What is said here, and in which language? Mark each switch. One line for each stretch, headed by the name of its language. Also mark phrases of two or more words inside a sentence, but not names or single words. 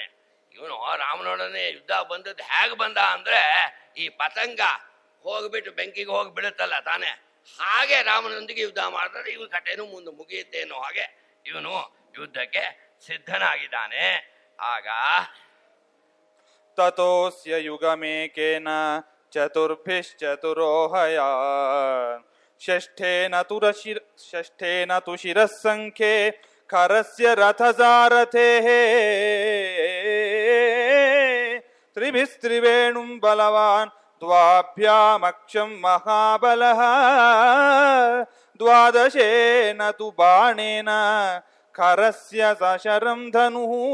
Kannada: ಇವನು ರಾಮನೊಡನೆ ಯುದ್ಧ ಬಂದದ್ದು ಹೇಗೆ ಬಂದ ಅಂದ್ರೆ, ಈ ಪತಂಗ ಹೋಗ್ಬಿಟ್ಟು ಬೆಂಕಿಗೆ ಹೋಗಿ ಬೀಳುತ್ತಲ್ಲ ತಾನೆ, ಹಾಗೆ ರಾಮನೊಂದಿಗೆ ಯುದ್ಧ ಮಾಡಿದ್ರೆ ಇವನು ಕಥೆನೂ ಮುಂದೆ ಮುಗಿಯುತ್ತೆ ಅನ್ನೋ ಹಾಗೆ ಇವನು ಯುದ್ಧಕ್ಕೆ ಸಿದ್ಧನಾಗಿದ್ದಾನೆ. ಆಗ
Sanskrit: ತತೋಸ್ಯ ಯುಗಮೇಕೇನ ಚತುರ್ಭಿಶ್ಚತುರೋಹಯ ಷಷ್ಠೇನ ತು ಶಿರಸ್ಸಂಖ್ಯೆ ಖರಸ್ಯ ರಥಸಾರಥೇಃ ತ್ರಿಭಿಸ್ತ್ರಿವೇಣುಂ ಬಲವಾನ್ ದ್ವಾಭ್ಯಾಮಕ್ಷಂ ಮಹಾಬಲಃ ದ್ವಾದಶೇನ ತು ಬಾಣೇನ ಖರಸ್ಯ ಸಶರಂ ಧನುಃ